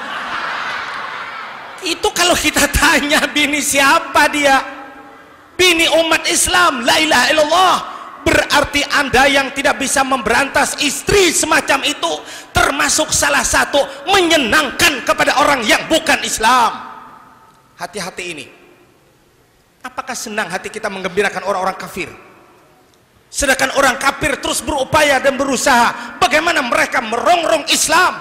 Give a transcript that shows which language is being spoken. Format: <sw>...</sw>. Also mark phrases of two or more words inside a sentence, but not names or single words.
<id>Itu kalau kita tanya bini siapa dia? Bini umat Islam,</id> <ar>la ilaha illallah.</ar> <id>Berarti Anda yang tidak bisa memberantas istri semacam itu termasuk salah satu menyenangkan kepada orang yang bukan Islam. Hati-hati ini. Apakah senang hati kita menggembirakan orang-orang kafir? Sedangkan orang kafir terus berupaya dan berusaha bagaimana mereka merongrong Islam.</id>